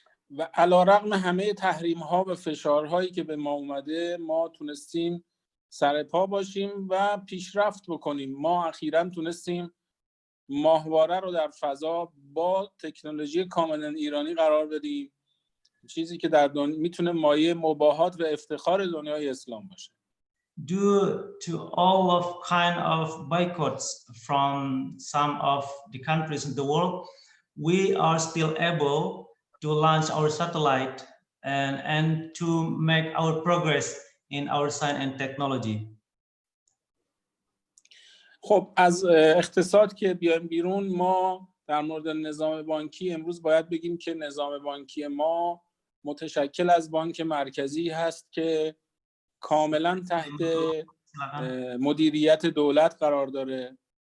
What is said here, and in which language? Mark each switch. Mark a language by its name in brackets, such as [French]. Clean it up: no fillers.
[Persian] و علیرغم همه تحریم ها و فشارهایی که به ما اومده، ما تونستیم سر پا باشیم و پیشرفت بکنیم. ما اخیراً تونستیم ماهواره رو در فضا با تکنولوژی کاملا ایرانی قرار بدیم، چیزی که در میتونه مایه مباهات و افتخار دنیای اسلام باشه. [English] Due to all of kind of boycotts from some of the countries in the world, we are still able to launch our satellite and to make our progress in our science and technology. [Persian] خب از اقتصاد که بیایم بیرون، ما در مورد نظام بانکی امروز باید بگیم که نظام بانکی ما متشکل از بانک مرکزی هست که کاملا تحت مدیریت دولت قرار داره.